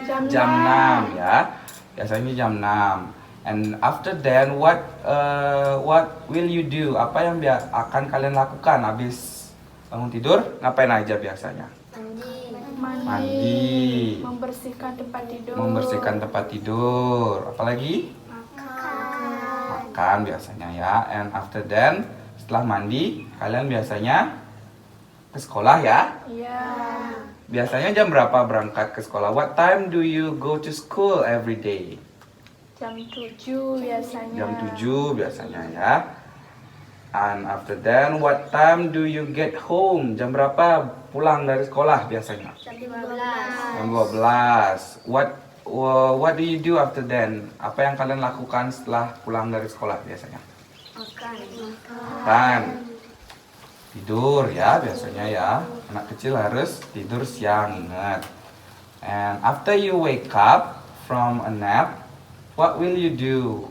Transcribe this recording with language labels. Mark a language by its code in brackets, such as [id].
[id] Jam 6 ya. Biasanya jam 6. [en] And after then what will you do? [id] Apa yang akan kalian lakukan habis bangun tidur? Ngapain aja biasanya? Mandi. Membersihkan tempat tidur. Membersihkan tempat tidur. Apalagi? Makan. makan biasanya ya. [en] And after then, [id] setelah mandi, kalian biasanya ke sekolah ya? Biasanya jam berapa berangkat ke sekolah? [en] What time do you go to school every day? [id] Jam 7 biasanya. Jam 7 biasanya ya. [en] And after then, what time do you get home? [id] Jam berapa pulang dari sekolah biasanya? Jam 12. Jam 12. [en] What do you do after then? [id] Apa yang kalian lakukan setelah pulang dari sekolah biasanya? Makan. Makan. Tidur ya biasanya ya. Anak kecil harus tidur siang, ingat. [en] And after you wake up from a nap, what will you do?